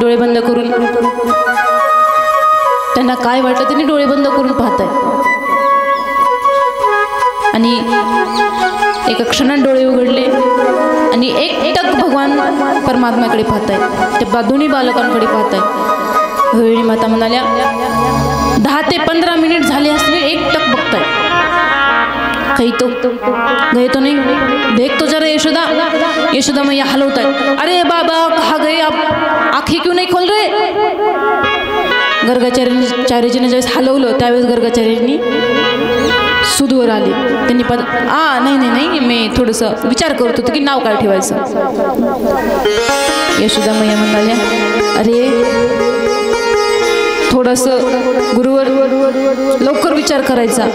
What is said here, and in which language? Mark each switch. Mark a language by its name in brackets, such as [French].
[Marathi] डोळे बंद करून त्यांना काय वाटलं त्यांनी डोळे बंद करून पाहताय आणि एका क्षणात डोळे उघडले आणि एकटक भगवान परमात्म्याकडे पाहताय, त्या दोन्ही बालकांकडे पाहताय. रोहिणी माता म्हणाल्या 10 ते 15 मिनिट झाले असले, एकटक बघताय. [Hindi] कहीं तो गए तो नहीं, देख तो जरा यशोदा. [Marathi] यशोदा मैया हलवतायत. [Hindi] अरे बाबा कहाँ गए आप, आँखें क्यों नहीं खोल रहे. [Marathi] गर्गाचार्यजीने ज्यावेळेस हलवलं त्यावेळेस गर्गाचार्यांनी सुदवर आले. त्यांनी नाही मी थोडंसं विचार करत होतो की नाव काय ठेवायचं. यशोदा मैया म्हणाल्या अरे थोडंसं गुरुवर लवकर विचार करायचा.